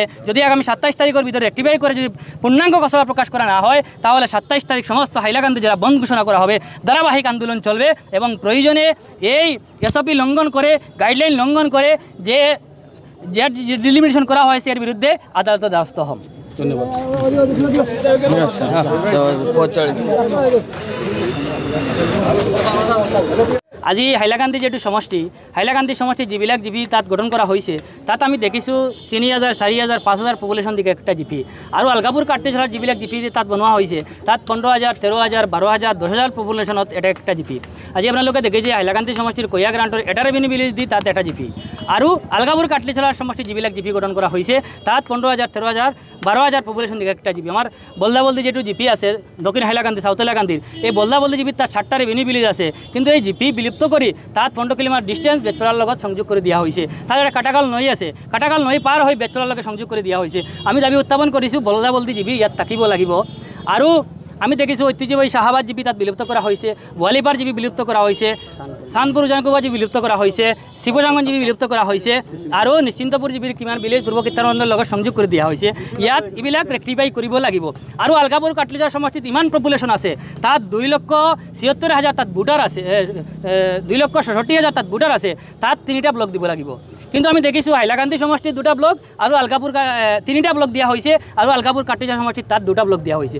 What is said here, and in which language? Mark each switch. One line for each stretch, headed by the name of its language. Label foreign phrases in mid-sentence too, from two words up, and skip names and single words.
Bangla: যদি আগামী 27 তারিখের ভিতরে রেকটিফাই করে যদি পূর্ণাঙ্গ খসড়া প্রকাশ করা না হয় তাহলে 27 তারিখ সমস্ত হাইলাকান্দি জেলা বন্ধ ঘোষণা করা হবে। ধারাবাহিক আন্দোলন চলবে এবং প্রয়োজনে এই এসওপি লঙ্ঘন করে, গাইডলাইন লঙ্ঘন করে যে ডিলিমিটেশন করা হয়েছে এর বিরুদ্ধে আদালতের দ্বারস্থ হন।
Assamese: ধন্যবাদ। আজি হাইলাকান্দি যেটু সমষ্টি, হাইলাকান্দি সমষ্টি যিবিলাক জিপি তাত
Bangla: গঠন করা হয়েছে
Assamese: তাত আমি দেখিছোঁ 3,000, 4,000, 5,000 পপুলেশন দিকে একটা জিপি। আৰু আলগাপুর কাটিজোড়াৰ যিবিলাক জিপি তাত বনোৱা হৈছে তাত 15,000, 13,000, 12,000, 10,000 পপুলেশনত এটা একটা জিপি। আজি আপোনালোকে দেখিছে হাইলাকান্দি সমষ্টিৰ কয়া গ্ৰান্টৰ এটা ৰেভিনিউ ভিলেজ দি তাত এটা জিপি। আৰু আলগাপুর কাটিজোড়াৰ সমষ্টি যিবিলাক জিপি
Bangla: গঠন করা হয়েছে
Assamese: তাত 15,000, 13,000, 12,000 পপুলেশন দিকে একটা জিপি।
Bangla: আমার বলদাবলদি যেটু জিপি আছে দক্ষিণ হাইলাকান্দি, সাউথ হাইলাকান্দির, এই বলদাবলদি জিপিত তার 7টা রেভিনিউ ভিলেজ আছে, কিন্তু এই জিপি বিলুপ্ত করে তাত 15 কিলোমিটার ডিস্টেন্স বেচলার লগত সংযোগ করে দিয়া হয়েছে। তার একটা কাটাকাল নৈ আছে, কাটাকাল নৈ পার হয়ে বেচলার লগে সংযোগ করে দিয়া হয়েছে।
Assamese: আমি দাবি উত্থাপন কৰিছোঁ বলদাবলদি জিপি ইয়াত থাকিব লাগিব। আৰু আমি দেখিছোঁ ঐতিহ্যবাহী শাহাবাদ জিপি তাত
Bangla: বিলুপ্ত করা হয়েছে,
Assamese: বলিপার জিপি
Bangla: বিলুপ্ত করা হয়েছে,
Assamese: সানপুর উজানকুবা জিপি
Bangla: বিলুপ্ত করা হয়েছে,
Assamese: শিৱজাংগন জিপি
Bangla: বিলুপ্ত করা হয়েছে,
Assamese: আৰু নিশ্চিন্তপুর জিপির কিমান ভিলেজ পূর্ব কীৰ্তনখণ্ডৰ লগত সংযোগ কৰি দিয়া হৈছে। ইয়াত এইবিলাক ৰেক্টিফাই কৰিব লাগিব। আৰু আলগাপুৰ কাটলিজাৰ সমষ্টিত ইমান পপুলেশ্যন আছে, তাত 2,76,000 তাত ভোটাৰ আছে, 2,66,000 তাত ভোটাৰ আছে, তাত 3টা ব্লক দিব লাগিব। কিন্তু আমি দেখিছোঁ হাইলাকান্দি সমষ্টিত 2টা ব্লক আৰু আলগাপুৰ 3টা ব্লক দিয়া হৈছে, আৰু আলগাপুৰ কাটিজাৰ সমষ্টিত তাত 2টা ব্লক দিয়া হৈছে।